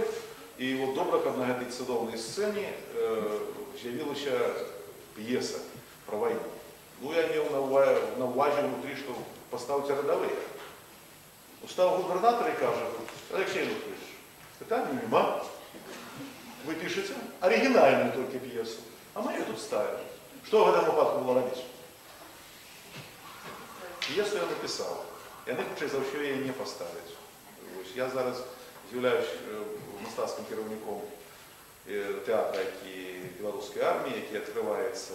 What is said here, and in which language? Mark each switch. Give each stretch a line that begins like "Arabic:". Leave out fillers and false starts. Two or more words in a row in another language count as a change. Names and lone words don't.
Belarusian: І вот добра, каб на гэтай цудоўнай сцэне з'явілася п'еса пра вайну. Ну, я меў на ўвазе внутрі, што паставце радавыя. Устаў губернатор і кажа: Алексей Ануфриевич, пытання нема. Вы пішаце арыгінальную толькі п'есу, а мы
Russian: ее тут ставим.
Belarusian: Што в гэтым выпадку было рабіць? П'есу я напісаў. Яны, хутчэй за ўсё, яе не паставяць. Я зараз з'яўляюсь мастацкім кіраўніком тэатра, які беларускай арміі, які адкрываецца.